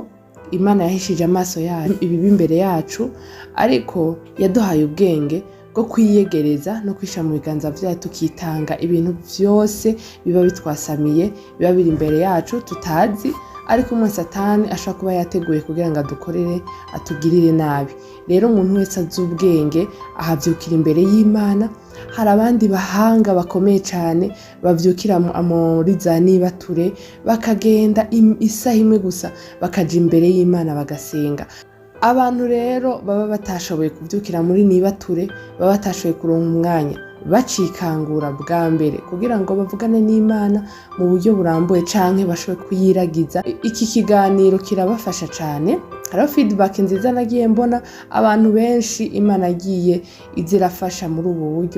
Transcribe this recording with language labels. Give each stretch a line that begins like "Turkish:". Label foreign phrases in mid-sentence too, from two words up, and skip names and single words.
Rundi: Imana yahishije amaso yayo ibibi imbere yacu, ariko yaduhaye ubwenge bwo kwiyegereza no kwisha mu biganza byayo, tukitanga ibintu byose biba bitwasamiye, biba biri imbere yacu tutazi, ariko umwe Satani ashaka kuba yateguye kugira ngo adukorere, atugirire nabi. Rero umuntu wese azi ubwenge ahavyukira imbere y'Imana. Hari abandi bahanga bakomeye cyane bavyukira muri za nibature, bakagenda isaha imwe gusa bakaja imbere y'Imana bagasenga. Abantu rero baba batashoboye kuvyukira muri nibature, baba batashoboye kuronka umwanya, bacikangura bwa mbere kugira ngo bavugane n'Imana mu buryo burambuye canke bashobore kuyiragiza. Iki kiganiro kirabafasha cyane. Hariho feedback nziza nagiye mbona, abantu benshi Imana agiye izirafasha muri ubu buryo.